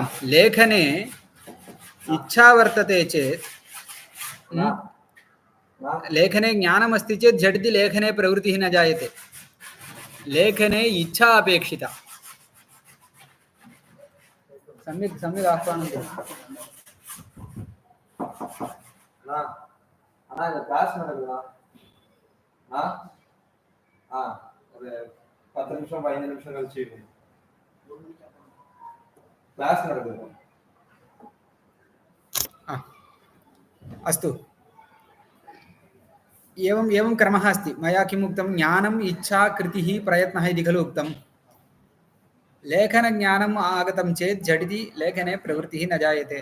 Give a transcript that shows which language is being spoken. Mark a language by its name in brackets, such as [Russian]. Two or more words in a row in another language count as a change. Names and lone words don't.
[Sanskrit] लेखने इच्छा वर्तते चेत्, लेखने ज्ञानमस्ति चेत् झटिति लेखने प्रवृत्तिः न जायते। लेखने इच्छा अपेक्षिता। सम्यक् सम्यक् आह्वानं कुरु। [Tamil] क्लास நடக்குதா? ஒரு 10 நிமிஷம் 15 நிமிஷம் கழிச்சு क्लास நடக்குது. [Sanskrit] अस्तु, एवं क्रमः अस्ति। मया किम् उक्तं? ज्ञानम्, इच्छा, कृतिः, प्रयत्नः इति खलु उक्तं। लेखनज्ञानम् आगतं चेत् झटिति लेखने प्रवृत्तिः न जायते।